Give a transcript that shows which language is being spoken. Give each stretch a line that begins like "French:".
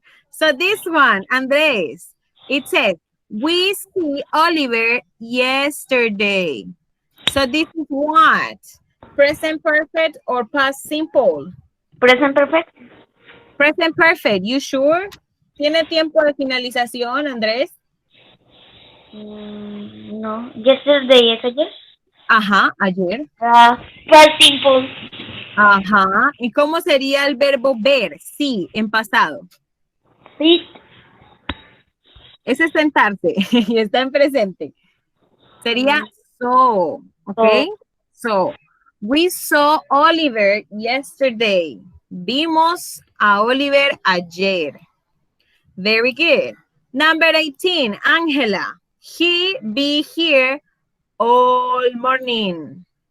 English: So this one, Andres, it says, we see Oliver yesterday. So this is what? Present perfect or past simple? Present perfect? Present perfect, you sure?
Spanish: ¿Tiene tiempo de finalización, Andrés? No.
English: Yesterday,
Spanish: ¿es ayer? Ajá, ayer.
English: Past simple. Ajá.
Spanish: ¿Y cómo sería el verbo ver? Sí, en pasado.
English: Sit.
Spanish: Ese es sentarse y está en presente. Sería so, ¿ok?
English: So, we saw Oliver yesterday.
Spanish: Vimos a Oliver ayer.
English: Very good. Number 18, Angela. He be here all morning.